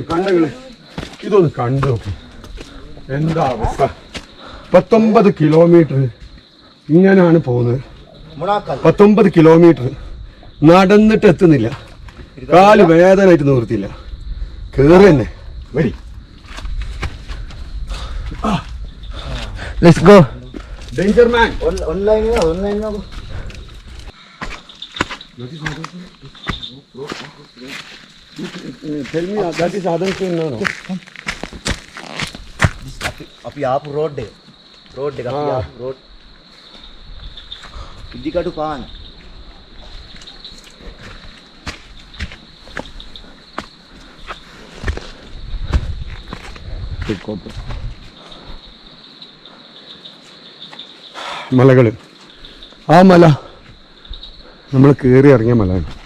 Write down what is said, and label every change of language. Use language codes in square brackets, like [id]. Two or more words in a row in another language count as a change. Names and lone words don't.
[ml] കണ്ടങ്ങള് ഇതൊന്ന് കണ്ടു നോക്കും എന്താ അവസ്ഥ. 19 കിലോമീറ്റർ ഇങ്ങനെയാണ് പോകുന്നത്. 19 കിലോമീറ്റർ നടന്നിട്ട് എത്തുന്നില്ല. കാല് വേദനയായിട്ട് നിവൃത്തിയില്ല. കേറി തന്നെ വരി. [en] Let's go. Danger man. Online. Tell me that is Adamson, no? [si] අපි ආපු රෝඩ් එක අපි ආපු රෝඩ් ඉදිකටු පාන. [ml] മലകൾ. ആ മല നമ്മൾ കയറി ഇറങ്ങിയ മലയാണ്.